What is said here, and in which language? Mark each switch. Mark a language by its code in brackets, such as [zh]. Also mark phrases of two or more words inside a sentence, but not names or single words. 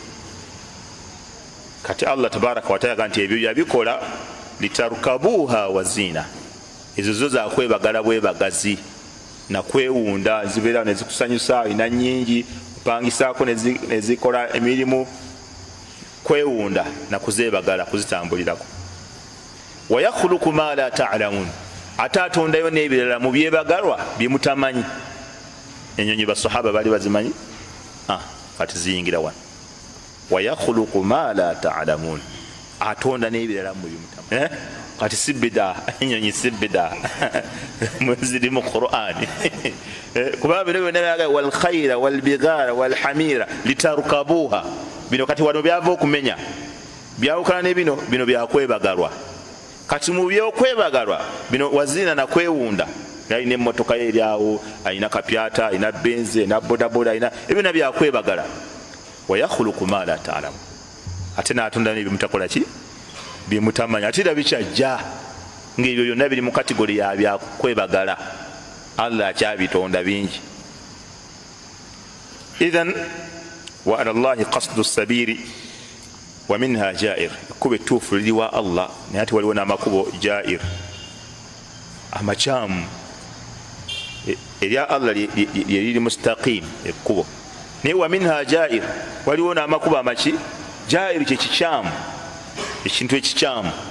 [lg] Kati Allah tabaraka wataala yaga nti ebyo yabikola [ar] لتركبوها وزينة, [lg] ezo zo zakwebagala bwebagazi nakwewunda, zibeera nezikusanyusa, alina nnyingi kupangisaako nezikola emirimu, kwewunda nakuzebagala, kuzitambulirako. [ar] ويخلق ما لا تعلمون, [lg] ate atondayo n'ebirala mu byebagalwa byemutamanyi. Ennyonyi basahaba bali bazimanyi, kati ziyingira wano. [ar] ويخلق ما لا تعلمون, [lg] atonda n'ebirala mu byemutamanyi. Kati sibida, ennyonyi sibida ziri mu Qur'ani. Kubanga bino byonna byaga [ar] والخيل والبغال والحمير لتركبوها, [lg] bino kati wano byava okumenya byawukana ne bino byakwebagalwa kati mu byokwebagalwa bino wazina na kwewunda yalina emmotoka ye eryawo alina kapyata alina benzi alina bodaboda alina ebina byakwebagala [ar] ويخلق ما لا تعلمون [lg] ate n'atonda nebimutakola ki bimutamanya ate era bikyajja ng'ebyo byonna biri mu kategori ya byakwebagala Allah akyabitonda bingi [ar] إذن وعلى الله قصد السبيل ومنها جائر [lg] kuba ettuufu liri wa Allah naye ate waliwo n'amakubo jair amakyamu erya Allah lyeriri mustaqim ekkubo naye [ar] ومنها جائر [lg] waliwo n'amakubo amaki jair kyekikyamu ekintu ekikyamu